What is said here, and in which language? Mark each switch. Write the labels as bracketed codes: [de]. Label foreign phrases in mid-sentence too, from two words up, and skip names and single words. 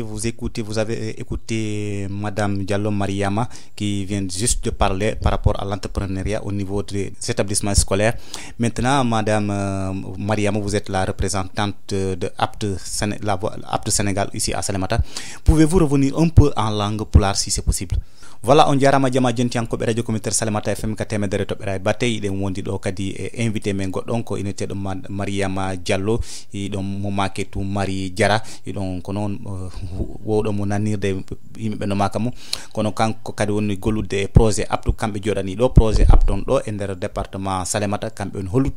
[fr] Vous avez écouté Madame Diallo Mariama qui vient juste de parler par rapport à l'entrepreneuriat au niveau des établissements scolaires. Maintenant, Madame Mariama, vous êtes la représentante de Apte Sénégal ici à Salémata. Pouvez-vous revenir un peu en langue pulaar si c'est possible? [ff] Voilà, on jarama jama jentiyankoɓe [fr] radio communautaire Salémata FM [ff] ka temedere toɓɓere batey ɗen wondi ɗo kadi e invité men goɗɗon ko ineteɗo Mariama Diallo ɗon mo maketu Marie Diara ɗon ko noon wowɗo mo nanirde yimɓeɓe no maka mum kono kanko kadi woni gollude projet aptu kamɓe joɗani ɗo projet apton ɗo e nder département Salémata kamɓe woni hollude